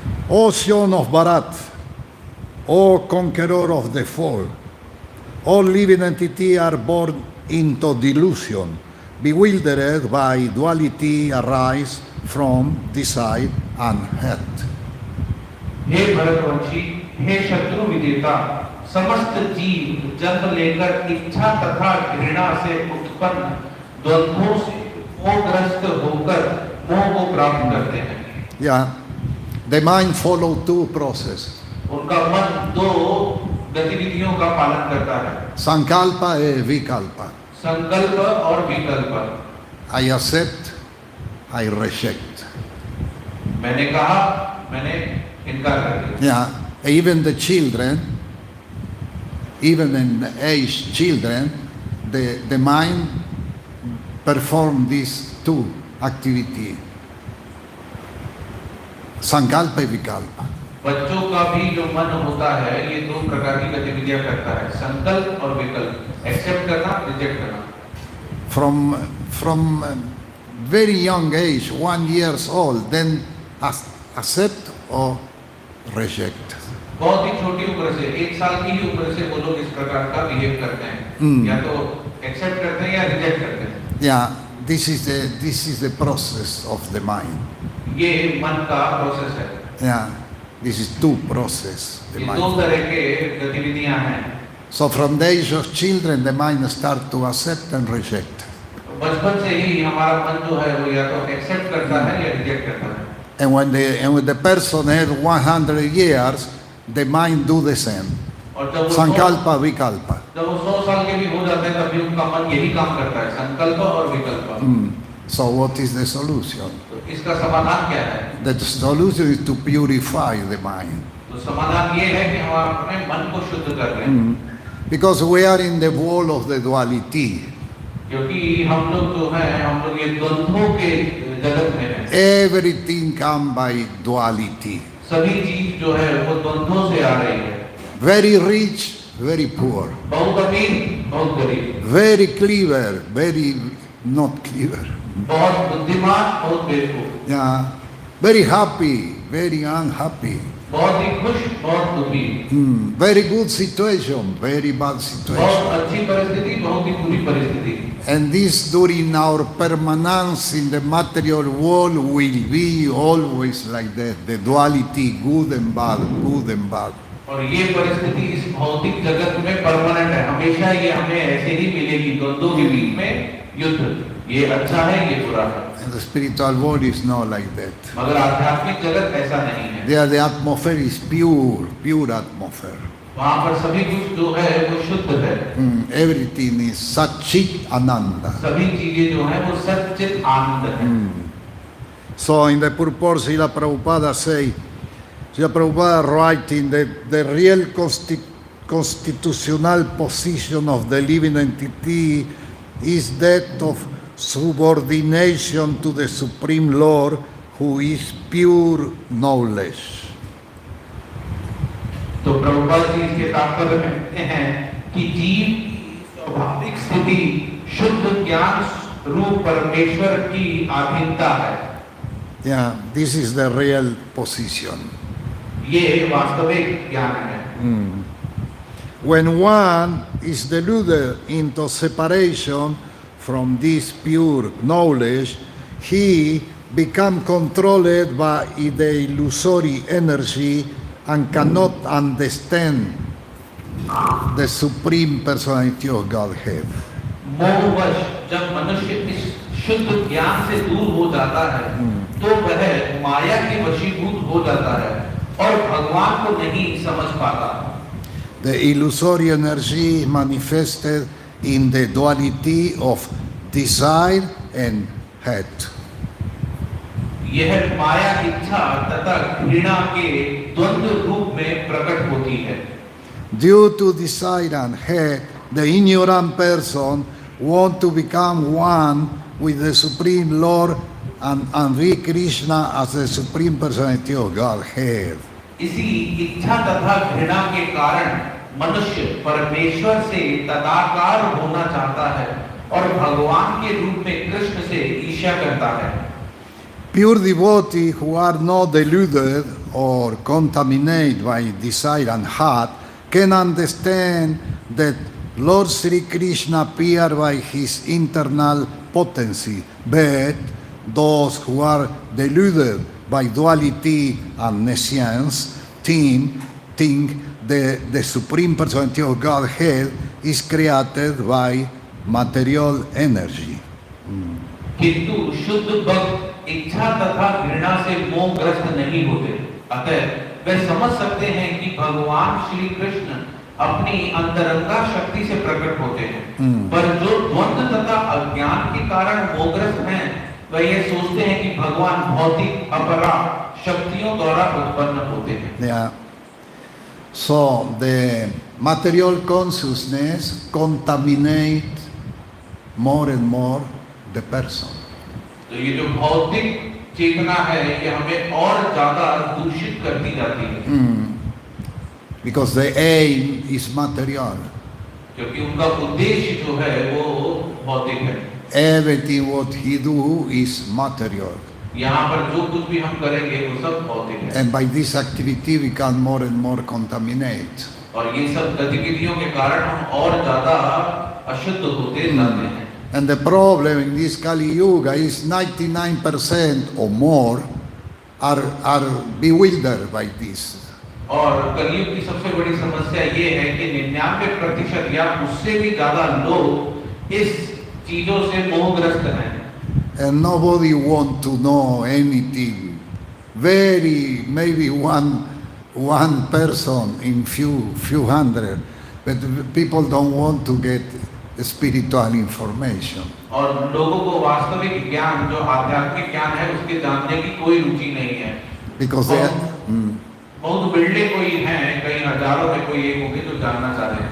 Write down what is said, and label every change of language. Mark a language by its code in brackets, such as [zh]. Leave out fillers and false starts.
[en] O son of Bharat, O conqueror of the fall, all living entities are born into delusion, bewildered by duality arise from desire and hate. [hi] हे भरतवंशी, हे शत्रु विजेता, समस्त जीव जन्म लेकर इच्छा तथा घृणा से उत्पन्न द्वंद्वों से मोहग्रस्त होकर मोह को प्राप्त करते हैं। [en] Yeah, the mind follow two processes. [hi] उनका मन दो गतिविधियों का पालन करता है, [en] Sankalpa and Vikalpa. [hi] संकल्प और विकल्प। [en] I accept, I reject. [hi] मैंने कहा, मैंने इनकार कर दिया। [en] Yeah, even the children, even in the age children, the mind perform these two activities. Sankalpa and Vikalpa. [hi] बच्चों का भी जो मन होता है, ये दो प्रकार की गतिविधियां करता है, संकल्प और विकल्प, एक्सेप्ट करना, रिजेक्ट करना। [en] From very young age, 1 year old, then accept or reject. [hi] बहुत ही छोटी उम्र से, 1 साल की ही उम्र से वो लोग इस प्रकार का बिहेव करते हैं, या तो एक्सेप्ट करते हैं या रिजेक्ट करते हैं। [en] Yeah, this is the process of the mind. [hi] ये मन का प्रोसेस है। [en] Yeah, this is two process. The [hi] ये [en] mind. [hi] दो तरह के गतिविधियां हैं। [en] So from the age of children, the mind start to accept and reject. [hi] बचपन से ही हमारा मन जो है वो या तो एक्सेप्ट करता है या रिजेक्ट करता है। [en] And when the person has 100 years, the mind do the same. [hi] और जब वो [en] Sankalpa, Vikalpa. [hi] जब वो 100 साल के भी हो जाते हैं, तब भी उनका मन यही काम करता है, संकल्प और विकल्प। [en] So what is the solution? [hi] तो इसका समाधान क्या है? [en] The solution is to purify the mind. [hi] तो समाधान ये है कि हम अपने मन को शुद्ध कर लें। [en] Because we are in the wall of the duality. [hi] क्योंकि हम लोग जो हैं, हम लोग ये द्वंद्वों के जगत में हैं। [en] Everything come by duality. [hi] सभी चीज जो है वो द्वंद्वों से आ रही है। [en] Very rich, very poor. [hi] बहुत अमीर, बहुत गरीब। [en] Very clever, very not clever. [hi] बहुत बुद्धिमान, बहुत बेवकूफ। [en] Yeah. Very happy, very unhappy. [hi] बहुत ही खुश, बहुत दुखी। [en] Very good situation, very bad [hi] बहुत [en] situation. [hi] अच्छी परिस्थिति, बहुत ही बुरी परिस्थिति। [en] And this during our permanence in the material world will be always like that. The duality, good and bad, good and bad. [hi] और ये परिस्थिति इस भौतिक जगत में परमानेंट है, हमेशा ये हमें ऐसे ही मिलेगी, द्वंद्वों के बीच में युद्ध, ये अच्छा है, ये बुरा है। [en] And the spiritual world is not like that. [hi] मगर आध्यात्मिक जगत ऐसा नहीं है। [en] There the atmosphere is pure, pure atmosphere. [hi] वहां पर सभी कुछ जो है वो शुद्ध है। [en] Everything is Satchit Ananda. [hi] सभी चीजें जो है वो सच्चित आनंद है। [en] So in the purport, Srila Prabhupada say, Srila Prabhupada writing that the real constitutional position of the living entity is that of subordination to the Supreme Lord, who is pure knowledge. [hi] तो प्रभुपाद जी इसके तात्पर्य में कहते हैं कि जीव की स्वाभाविक स्थिति शुद्ध ज्ञान रूप परमेश्वर की अधीनता है। [en] Yeah, this is the real position. [hi] ये वास्तविक ज्ञान है। [en] When one is deluded into separation from this pure knowledge, he becomes controlled by the illusory energy and cannot understand the Supreme Personality of Godhead. [hi] मोहवश जब मनुष्य इस शुद्ध ज्ञान से दूर हो जाता है तो वह माया के वशीभूत हो जाता है और भगवान को नहीं समझ पाता। [en] The illusory energy manifested in the duality of desire and hate. [hi] यह माया इच्छा तथा घृणा के द्वंद्व रूप में प्रकट होती है। [en] Due to desire and hate, the ignorant person wants to become one with the Supreme Lord and read Krishna as the Supreme Personality of Godhead. [hi] इसी इच्छा तथा घृणा के कारण मनुष्य परमेश्वर से तदाकार होना चाहता है और भगवान के रूप में कृष्ण से ईर्ष्या करता है। [en] Pure devotees who are not deluded or contaminated by desire and hate can understand that Lord Sri Krishna appeared by his internal potency, but those who are deluded by duality and nescience think the Supreme Personality of Godhead is created by material energy. [hi] किंतु शुद्ध भक्त इच्छा तथा घृणा से मोहग्रस्त नहीं होते, अतः वे समझ सकते हैं कि भगवान श्री कृष्ण अपनी अंतरंगा शक्ति से प्रकट होते हैं। पर जो द्वंद्व तथा अज्ञान के कारण मोहग्रस्त हैं, वे ये सोचते हैं कि भगवान भौतिक अपरा शक्तियों द्वारा उत्पन्न होते हैं। [en] Yeah. So the material consciousness contaminates more and more the person. [hi] तो ये जो भौतिक चेतना है, ये हमें और ज्यादा दूषित करती जाती है। [en] Because the aim is material. [hi] क्योंकि उनका उद्देश्य जो है वो भौतिक है। [en] Everything what he do is material. [hi] यहाँ पर जो कुछ भी हम करेंगे वो सब भौतिक है। [en] And by this activity we can more and more contaminate. [hi] और ये सब गतिविधियों के कारण हम और ज्यादा अशुद्ध होते जाते हैं। [en] And the problem in this Kali Yuga is 99% or more are bewildered by this. [hi] और कलयुग की सबसे बड़ी समस्या ये है कि 99% या उससे भी ज्यादा लोग इस चीजों से मोहग्रस्त हैं। [en] And nobody want to know anything. Maybe one person in few hundred, but people don't want to get spiritual information. [hi] और लोगों को वास्तविक ज्ञान जो आध्यात्मिक ज्ञान है उसके जानने की कोई रुचि नहीं है। [en] Because they [hi] बहुत बिरले कोई हैं, कई हजारों में कोई एक होगी जो जानना चाहते हैं।